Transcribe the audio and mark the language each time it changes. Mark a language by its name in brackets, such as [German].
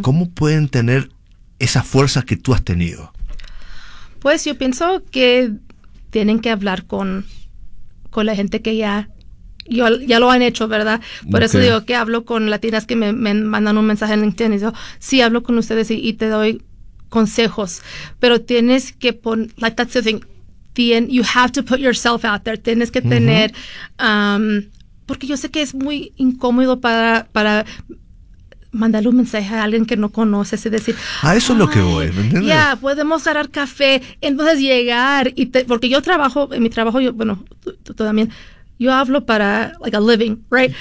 [Spanish] ¿cómo pueden tener esa fuerza que tú has tenido? Pues yo pienso que tienen que hablar con la gente que ya lo han hecho, ¿verdad? Por okay. eso digo que hablo con latinas que me mandan un mensaje en LinkedIn y digo, sí, hablo con ustedes y te doy consejos. Pero tienes que poner, [English] like that's the thing, you have to put yourself out there. [Spanish] Tienes que tener, uh-huh. Porque yo sé que es muy incómodo para mandarle un mensaje a alguien que no conoces y decir... Ah, eso es lo que voy, ¿me entiendes? Ya, yeah, podemos agarrar café, entonces llegar, porque yo trabajo, en mi trabajo, tú también, yo hablo para, [English] like, a living, right?